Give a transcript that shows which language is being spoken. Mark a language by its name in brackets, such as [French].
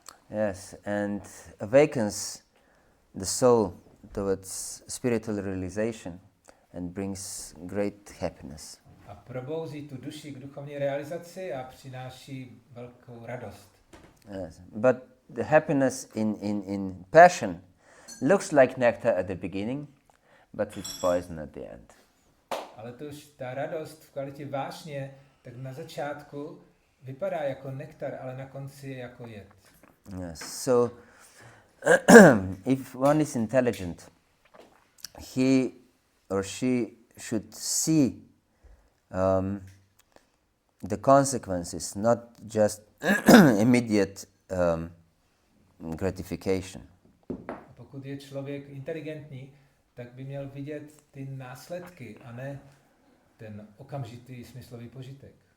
[English] Yes, and awakens the soul towards spiritual realization and brings great happiness. [Czech] A probouzí tu duši k duchovní realizaci a přináší velkou radost. [English] Yes, but the happiness in passion looks like nectar at the beginning, but it's poison at the end. [Czech] Ale ta radost v kvalitě vášně, tak na začátku vypadá jako nektar, ale na konci je jako jed. [English] Yes. So, if one is intelligent, he or she should see the consequences, not just immediate gratification. [Czech] A pokud je člověk inteligentní, tak by měl vidět ty následky a ne ten okamžitý smyslový požitek.